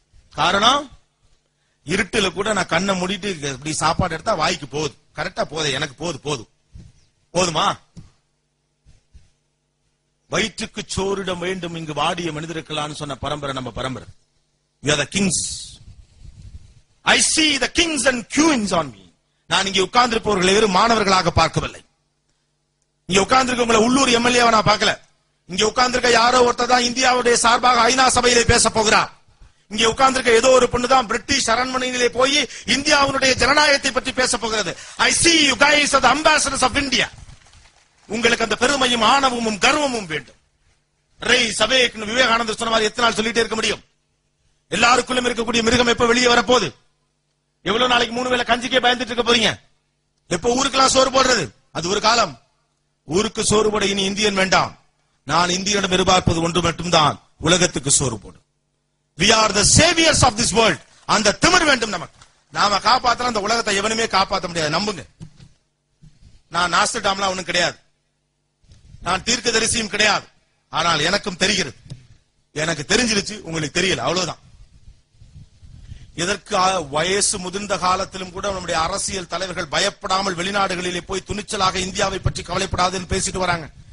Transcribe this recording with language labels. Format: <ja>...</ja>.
<ta>காரணம், இருட்டுல கூட நான் கண்ணை மூடிட்டு இப்படி சாப்பாடு எடுத்தா வாய்க்கு போகுது. கரெக்டா போதே, எனக்கு போதுமா? வயிற்றுக்கு சோறிடம் வேண்டும் இங்கு வாடிய மனிதர்களான்னு சொன்ன பரம்பரை நம்ம பரம்பரை.</ta> <en>We are the kings. I see the kings and queens on me.</en> <ta>நான் இங்கே உட்கார்ந்திருப்பவர்களை வெறும் மாணவர்களாக பார்க்கவில்லை. இங்க உட்கார்ந்திருக்கவங்களை உள்ளூர் எம்எல்ஏவை நான் பார்க்கல. இங்க உட்கார்ந்திருக்க யாரோ ஒருத்தர் தான் இந்தியாவுடைய சார்பாக ஐநா சபையிலே பேச போகிறார். இங்க உட்கார்ந்திருக்க ஏதோ ஒரு பொண்ணு தான் பிரிட்டிஷ் அரண்மனையிலே போய் இந்தியாவுடைய ஜனநாயகத்தை பற்றி பேச போகிறது.</ta> <en>I see you guys are the ambassadors of India.</en> <ta>உங்களுக்கு அந்த பெருமையும் ஆணவமும் கர்வமும் வேண்டும். விவேகானந்தர் சொன்ன மாதிரி எத்தனை நாள் சொல்லிட்டே இருக்க முடியும்? எல்லாருக்குள்ளும் இருக்கக்கூடிய மிருகம் எப்ப வெளியே வரப்போகுது? எவ்வளவு நாளைக்கு 3 வேளை கஞ்சிக்கே பயந்துட்டு இருக்க போறீங்க? எப்ப ஊருக்கெல்லாம் சோறு போடுறது? அது ஒரு காலம். ஊருக்கு சோறு போட இனி இந்தியன் வேண்டாம். நான் இந்தியனிடம் எதிர்பார்ப்பது ஒன்று மட்டும்தான், உலகத்துக்கு சோறு போடும்.</ta> <en>We are the saviors of this world.</en> <ta>அந்த திமிர் வேண்டும் நமக்கு. நாம காப்பாத்தினா அந்த உலகத்தை எவனுமே காப்பாற்ற முடியாது, நம்புங்க. நான் நாஸ்டர்டாம்லாம் ஒண்ணும் கிடையாது, நான் தீர்க்கதரிசியும் கிடையாது. ஆனால் எனக்கும் தெரிகிறது. எனக்கு தெரிஞ்சிருச்சு, உங்களுக்கு தெரியல, அவ்வளவுதான். இதற்கு வயசு முதிர்ந்த காலத்திலும் கூட நம்முடைய அரசியல் தலைவர்கள் பயப்படாமல் வெளிநாடுகளிலே போய் துணிச்சலாக இந்தியாவை பற்றி கவலைப்படாதுன்னு பேசிட்டு வராங்க.</ta>